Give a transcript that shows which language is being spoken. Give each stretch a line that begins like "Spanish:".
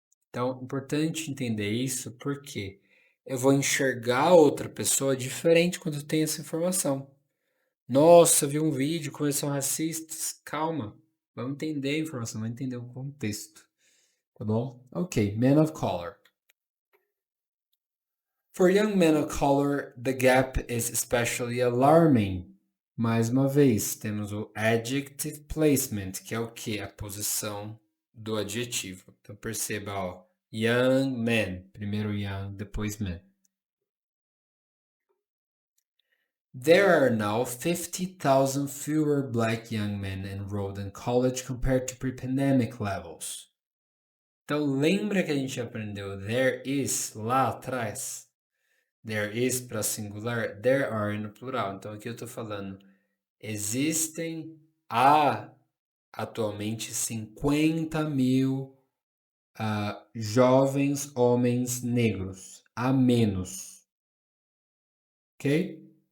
Portuguese: Então, importante entender isso porque eu vou enxergar outra pessoa diferente quando eu tenho essa informação. Nossa, vi um vídeo como eles são racistas. Calma, vamos entender a informação, vamos entender o contexto. Tá bom?
English: Ok, men of color. For young men of color, the gap is especially alarming.
Portuguese: Mais uma vez, temos o adjective placement, que é o que? A posição do adjetivo. Então perceba, ó, young men, primeiro young, depois men.
English: There are now 50,000 fewer black young men enrolled in college compared to pre-pandemic levels.
Portuguese: Então lembra que a gente aprendeu there is lá atrás? There is para singular, there are no plural. Então aqui eu estou falando, existem atualmente 50 mil jovens homens negros a menos. Ok?